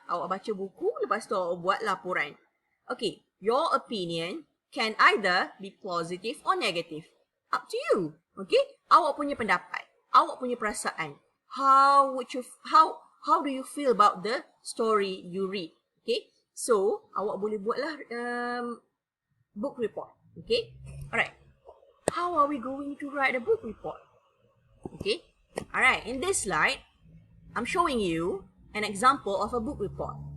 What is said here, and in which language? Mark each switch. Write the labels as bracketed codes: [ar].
[ms] Awak baca buku, lepas tu awak buat laporan. [en] Okay, your opinion can either be positive or negative. Up to you. Okay, [ms] awak punya pendapat, awak punya perasaan. [en] How do you feel about the story you read? Okay, so [ms] awak boleh buatlah [en] book report. Okay, alright. How are we going to write a book report? Okay, alright. In this slide, I'm showing you an example of a book report.